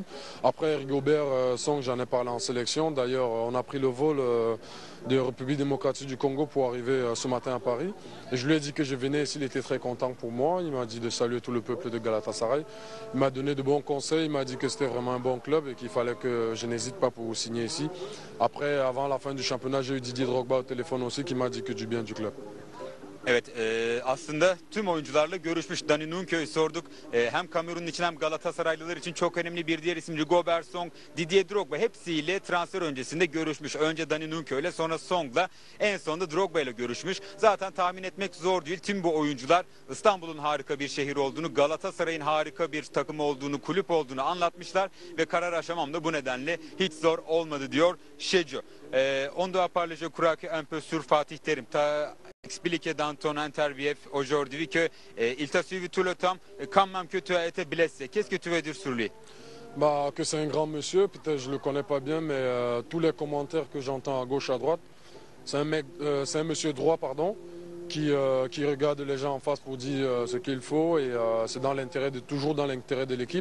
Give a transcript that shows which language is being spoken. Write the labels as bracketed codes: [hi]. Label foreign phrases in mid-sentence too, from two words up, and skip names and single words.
[fr] Après Rigobert Song, j'en ai parlé en sélection. D'ailleurs on a pris le vol de République démocratique du Congo pour arriver ce matin à Paris. Et je lui ai dit que je venais ici, il était très content pour moi. Il m'a dit de saluer tout le peuple de Galatasaray. Il m'a donné de bons conseils, il m'a dit que c'était vraiment un bon club et qu'il fallait que je n'hésite pas pour signer ici. Après, avant la fin du championnat, j'ai eu Didier Drogba au téléphone aussi qui m'a dit que du bien du club. [tr] Evet, aslında tüm oyuncularla görüşmüş. Dani Nunke'yi sorduk. Hem Kamerun'un için hem Galatasaraylılar için çok önemli bir diğer isim Rigobert Song, Didier Drogba hepsiyle transfer öncesinde görüşmüş. Önce Dani Nunke ile sonra Song'la en sonunda Drogba ile görüşmüş. Zaten tahmin etmek zor değil. Tüm bu oyuncular İstanbul'un harika bir şehir olduğunu, Galatasaray'ın harika bir takım olduğunu, kulüp olduğunu anlatmışlar ve karar aşamam da bu nedenle hiç zor olmadı diyor Şeco. [fr] On doit parler, je crois, un peu sur Fatih Terim. Expliqué dans ton interview aujourd'hui qu'il t'a suivi tout le temps, quand même que tu as été blessé. Qu'est-ce que tu veux dire sur lui? Que c'est un grand monsieur, peut-être je ne le connais pas bien, mais tous les commentaires que j'entends à gauche, à droite, c'est un monsieur droit, pardon, qui regarde les gens en face pour dire ce qu'il faut et c'est toujours dans l'intérêt de l'équipe.